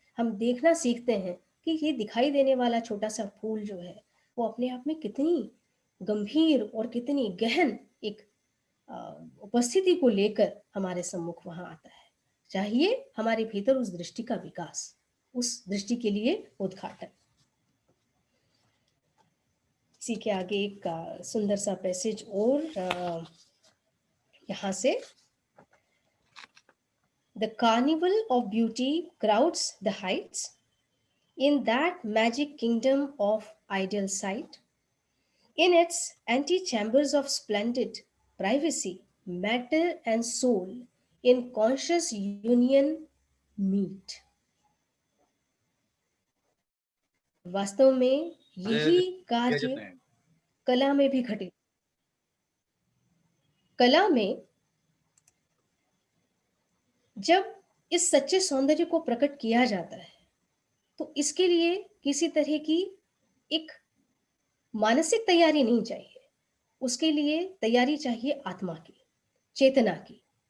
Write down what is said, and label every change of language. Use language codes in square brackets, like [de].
[hi] हम देखना सीखते हैं कि ये दिखाई देने वाला छोटा सा फूल जो है वो अपने आप में कितनी गंभीर और कितनी गहन एक उपस्थिति को लेकर हमारे सम्मुख वहां आता है। चाहिए हमारे भीतर उस दृष्टि का विकास, उस दृष्टि के लिए उद्घाटन। इसी के आगे एक सुंदर सा पैसेज और यहाँ से, [en] The carnival of beauty crowds the heights in that magic kingdom of ideal sight. In its antechambers of splendid privacy, matter and soul in conscious union meet. [hi] वास्तव में यही कार्य कला में भी घटित। कला में जब इस सच्चे सौंदर्य को प्रकट किया जाता है तो इसके लिए किसी तरह की एक मानसिक तैयारी नहीं चाहिए, उसके लिए तैयारी चाहिए आत्मा की, चेतना की।